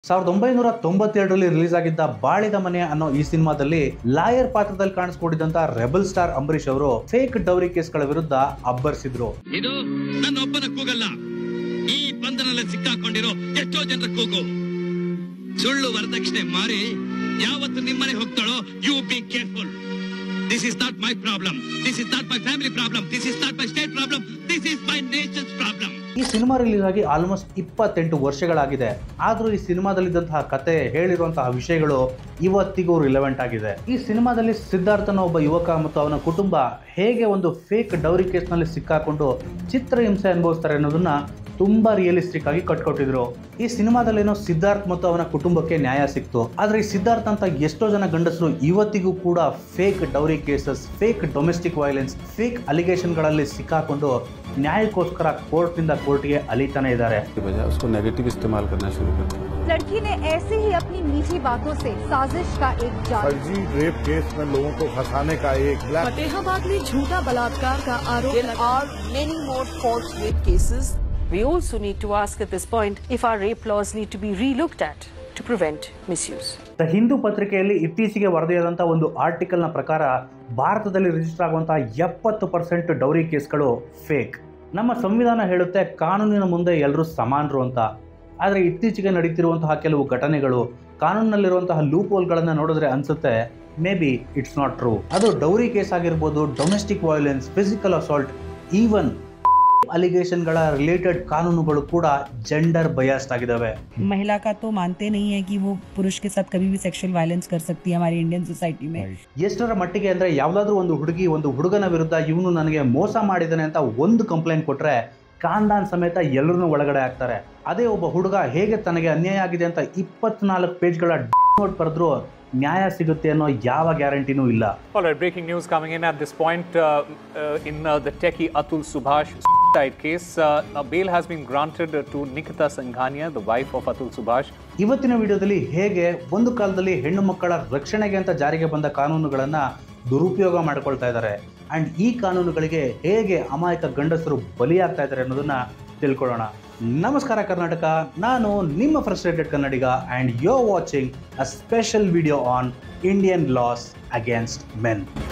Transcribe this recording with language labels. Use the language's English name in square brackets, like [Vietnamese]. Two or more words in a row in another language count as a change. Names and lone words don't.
[Kannada] 1997ರಲ್ಲಿ ರಿಲೀಸ್ ಆಗಿದ್ದ ಬಾಳಿದ ಮನೆ ಅನ್ನೋ ಈ ಸಿನಿಮಾದಲ್ಲಿ ಲಾಯರ್ ಪಾತ್ರದಲ್ಲಿ ಕಾಣಿಸ್ಕೊಂಡಿದ್ದಂತ ರೆಬಲ್ ಸ್ಟಾರ್ ಅಂಬರೀಶ್ ಅವರು [English] fake dowry cases [Kannada] ವಿರುದ್ಧ ಅಬ್ಬರಿಸಿದ್ರು. ಇದು ನನ್ನೊಬ್ಬನ ಕೂಗಲ್ಲ, ಈ ಬಂಧನಲ್ಲಿ ಸಿಕ್ಕಾಕೊಂಡಿರೋ ಎಷ್ಟೋ ಜನರ ಕೂಗು. ಸುಳ್ಳು ವರದಕ್ಷಿಣೆ ಮಾರಿ ಯಾವತ್ತು ನಿಮ್ಮನೆ ಹೋಗ್ತಾಳೋ, [English] you be careful. This is not my problem. This is not my family problem. This is not my state problem. This is my nation's problem. [Kannada] ಈ ಸಿನಿಮಾ ರಿಲೀಸ್ ಆಗಿ ಆಲ್ಮೋಸ್ಟ್ 28 ವರ್ಷಗಳಾಗಿದೆ. ಆದ್ರೂ ಈ ಸಿನಿಮಾದಲ್ಲಿದ್ದಂತಹ ಕತೆ, ಹೇಳಿರುವಂತಹ ವಿಷಯಗಳು ಇವತ್ತಿಗೂ ರಿಲೆವೆಂಟ್ ಆಗಿದೆ. ಈ ಸಿನಿಮಾದಲ್ಲಿ ಸಿದ್ಧಾರ್ಥನ ಒಬ್ಬ ಯುವಕ ಮತ್ತು ಅವನ ಕುಟುಂಬ ಹೇಗೆ ಒಂದು [English] fake dowry case [Kannada] ಸಿಕ್ಕಾಕೊಂಡು ಚಿತ್ರಹಿಂಸೆ ಅನುಭವಿಸ್ತಾರೆ ಅನ್ನೋದನ್ನ ತುಂಬಾ ರಿಯಲಿಸ್ಟಿಕ್ ಆಗಿ ಕಟ್ಕೊಟ್ಟಿದ್ರು. ಈ ಸಿನಿಮಾದಲ್ಲೇನೋ ಸಿದ್ಧಾರ್ಥ್ ಮತ್ತು ಅವನ ಕುಟುಂಬಕ್ಕೆ ನ್ಯಾಯ ಸಿಕ್ತು. ಆದ್ರೆ ಈ ಸಿದ್ಧಾರ್ಥ್ ಅಂತ ಎಷ್ಟೋ ಜನ ಗಂಡಸರು ಇವತ್ತಿಗೂ ಕೂಡ [English] fake dowry cases, fake domestic violence, fake allegations [Kannada] ಸಿಕ್ಕಾಕೊಂಡು ನ್ಯಾಯಕ್ಕೋಸ್ಕರ ಕೋರ್ಟ್ ನಿಂದ ಕೋರ್ಟ್ಗೆ ಅಲಿತಾನೆ ಇದ್ದಾರೆ. [Hindi] लड़की ने ऐसे ही अपनी मीठी बातों से साजिश का एक जाल, फर्जी रेप केस में लोगों को फंसाने का एक फतेहाबाद में झूठा बलात्कार का आरोप और [English] many more false rape cases. We also need to ask at this point if our rape laws need to be re-looked at to prevent misuse. [Kannada] ದ ಹಿಂದೂ ಪತ್ರಿಕೆಯಲ್ಲಿ ಇತ್ತೀಚೆಗೆ ವರದಿಯಾದಂತಹ ಒಂದು ಆರ್ಟಿಕಲ್ ನ ಪ್ರಕಾರ ಭಾರತದಲ್ಲಿ ರಿಜಿಸ್ಟರ್ ಆಗುವಂತಹ 70% [English] dowry cases [Kannada] ಫೇಕ್. ನಮ್ಮ ಸಂವಿಧಾನ ಹೇಳುತ್ತೆ ಕಾನೂನಿನ ಮುಂದೆ ಎಲ್ಲರೂ ಸಮಾನರು ಅಂತ. ಆದರೆ ಇತ್ತೀಚೆಗೆ ನಡೀತಿರುವಂತಹ ಕೆಲವು ಘಟನೆಗಳು, ಕಾನೂನಿನಲ್ಲಿರುವಂತಹ [English] loopholes [Kannada] ನೋಡಿದ್ರೆ ಅನ್ಸುತ್ತೆ [English] may be it's not true. [Kannada] ಅದು [English] dowry case [Kannada] ಆಗಿರ್ಬೋದು, [English] domestic violence, physical assault, even allegations related [Kannada] ಕಾನೂನುಗಳು ಕೂಡ [English] gender biased [Kannada] ಆಗಿದಾವೆ. [Hindi] महिला का तो मानते नहीं है कि वो पुरुष के साथ कभी भी [English] sexual violence [Hindi] कर सकती है हमारी [English] Indian society [Hindi] में. [Kannada] ಎಷ್ಟರ ಮಟ್ಟಿಗೆ ಅಂದ್ರೆ ಯಾವ್ದಾದ್ರು ಒಂದು ಹುಡುಗಿ ಒಂದು ಹುಡುಗನ ವಿರುದ್ಧ ಇವನು ನನಗೆ ಮೋಸ ಮಾಡಿದಾನೆ ಅಂತ ಒಂದು ಕಂಪ್ಲೇಂಟ್ ಕೊಟ್ರೆ ಕಾಂದಾನ್ ಸಮೇತ ಎಲ್ಲರನ್ನೂ ಒಳಗಡೆ ಹಾಕ್ತಾರೆ. ಅದೇ ಒಬ್ಬ ಹುಡುಗ ಹೇಗೆ ತನಗೆ ಅನ್ಯಾಯ ಆಗಿದೆ ಅಂತ 24 [English] pages note [Kannada] ಬರೆದ್ರು ನ್ಯಾಯ ಸಿಗುತ್ತೆ ಅನ್ನೋ ಯಾವ ಗ್ಯಾರಂಟಿನೂ ಇಲ್ಲ. [English] Alright, breaking news coming in at this point in the techie Atul Subhash case. Now bail has been granted to Nikita Sanghania, the wife of Atul Subhash. [Kannada] ಇವತ್ತಿನ ವಿಡಿಯೋದಲ್ಲಿ ಹೇಗೆ ಒಂದು ಕಾಲದಲ್ಲಿ ಹೆಣ್ಣು ಮಕ್ಕಳ ರಕ್ಷಣೆಗೆ ಅಂತ ಜಾರಿಗೆ ಬಂದ ಕಾನೂನುಗಳನ್ನ ದುರುಪಯೋಗ ಮಾಡ್ಕೊಳ್ತಾ ಇದ್ದಾರೆ ಅಂಡ್ ಈ ಕಾನೂನುಗಳಿಗೆ ಹೇಗೆ ಅಮಾಯಕ ಗಂಡಸರು ಬಲಿಯಾಗ್ತಾ ಇದ್ದಾರೆ ಅನ್ನೋದನ್ನ ತಿಳ್ಕೊಳ್ಳೋಣ. ನಮಸ್ಕಾರ ಕರ್ನಾಟಕ, ನಾನು ನಿಮ್ಮ ಫ್ರಸ್ಟ್ರೇಟೆಡ್ ಕನ್ನಡಿಗ [English] and you are watching a special video on Indian laws against men.